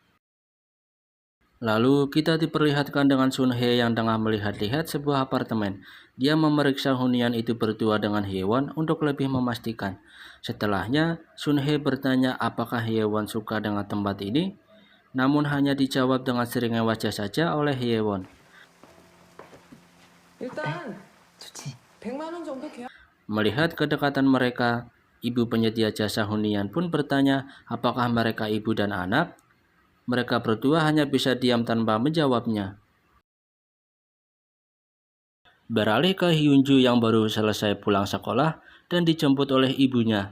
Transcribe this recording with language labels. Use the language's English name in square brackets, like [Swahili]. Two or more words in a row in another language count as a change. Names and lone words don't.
[Indonesian] Lalu kita diperlihatkan dengan Sun Hye yang tengah melihat-lihat sebuah apartemen. Dia memeriksa hunian itu berdua dengan Hyewon untuk lebih memastikan. Setelahnya, Sun Hye bertanya apakah Hyewon suka dengan tempat ini, namun hanya dijawab dengan seringnya wajah saja oleh Hyewon. [Korean] 좋지. 100만 원 정도 계약. [Indonesian] Melihat kedekatan mereka, ibu penyedia jasa hunian pun bertanya apakah mereka ibu dan anak. Mereka berdua hanya bisa diam tanpa menjawabnya. Beralih ke Hyunju yang baru selesai pulang sekolah dan dijemput oleh ibunya.